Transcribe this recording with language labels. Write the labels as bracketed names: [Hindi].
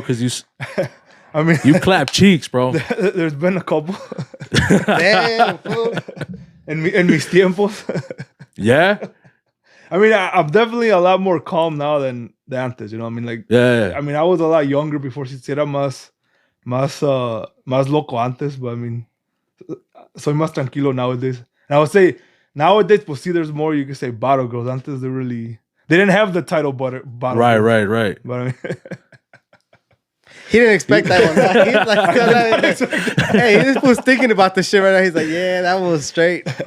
[English] Because I mean, you clap cheeks, bro. there's been a couple Damn, fool. [Spanish] en mis tiempos. [English] Yeah, I mean, I'm definitely a lot more calm now than antes. You know, I mean, like, yeah. I mean, I was a lot younger before. [Spanish] Si era más loco antes, [English] but I mean, [Spanish] soy más tranquilo nowadays. [English] And I would say nowadays, pues see, there's more. You could say bottle girls. Antes they didn't have the title bottle. Right. But I mean, He didn't expect that one. He's like, hey, he just was thinking about the shit right now. He's like, yeah, that one was straight.